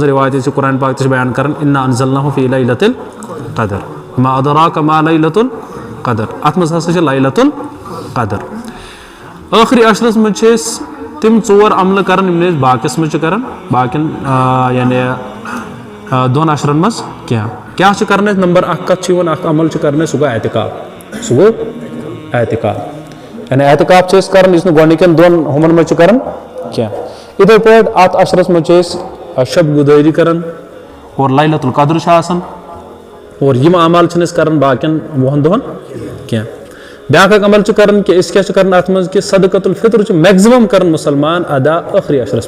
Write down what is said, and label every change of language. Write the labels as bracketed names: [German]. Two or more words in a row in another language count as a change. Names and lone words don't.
[Kashmiri] روایت چھِ قرآن پاک تہِ چھِ بیان کران [Arabic] اِنّا انزلناہُ فی لیلۃ القدر وما ادراک ما لیلۃ القدر [Kashmiri] اتھ منٛز ہسا چھِ [Arabic] لیلۃ القدر [Kashmiri] ٲخری عشرس منٛز چھِ أسۍ تِم 4 عملہٕ کران یِم نہٕ أسۍ باقیس منٛز چھِ کران باقین یعنی 2 عشرن منٛز کیٛاہ چھِ کران أسۍ نمبر 1 کتھ چھِ یِوان اکھ عمل چھِ کران أسۍ سُہ گوٚو اعتکاف یعنی اعتکاف چھِ أسۍ کران یُس نہٕ گۄڈنِکٮ۪ن 2 ہُمن منٛز چھِ کران کینٛہہ یِتھے پٲٹھۍ اتھ عشرس منٛز چھِ أسۍ شب گُدٲری کران اور [Arabic] لیلۃ القدر [Kashmiri] چھِ آسان اور یِم اعمال چھِنہٕ أسۍ کران باقین 10 دۄہن کینٛہہ بیاکھ اکھ عمل چھِ کران کہِ أسۍ کیٛاہ چھِ کران اتھ منٛز کہِ [Arabic] صدقۃ الفطر [Kashmiri] چھِ میکزِمم کران مُسلمان ادا ٲخری عشرس